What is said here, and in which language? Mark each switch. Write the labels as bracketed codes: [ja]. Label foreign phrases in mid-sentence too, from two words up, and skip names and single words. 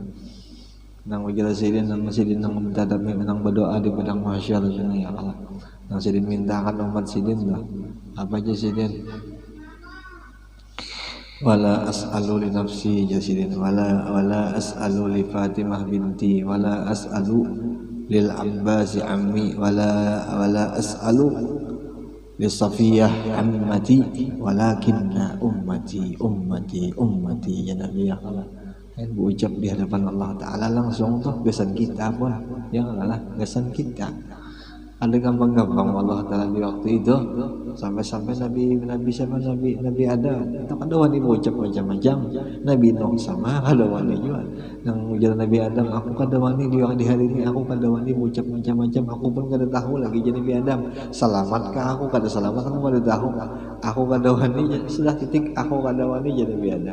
[bjn] Nang ujar sidin nang minta dami nang berdoa di padang mahsyar [ar] يا الله. [bjn] Nang sidin mintakan umat sidin lah. Apa aja sidin? [ar] ولا أسأل لنفسي جاسدين ولا أسأل لفاطمة بنتي ولا أسأل للعباس عمي ولا أسأل لصفية عمتي ولكن أمتي يا نبي يا الله. [bjn] Berucap di hadapan Allah Ta'ala langsung tuh gesan kita pun [ar] يا الله [bjn] gesan kita. Ada gampang-gampang Allah Ta'ala di waktu itu sampai Nabi ada itu ada wani ucap macam-macam. Nabi Nuh sama ada wani juga yang ujar Nabi Adam, aku kada wani di hari ini, aku kada wani ucap macam-macam, aku pun kada tahu lagi jadi Nabi Adam selamatkah aku kada selamat, aku kada tahu, aku kada wani sudah titik, aku kada wani jadi Nabi Adam.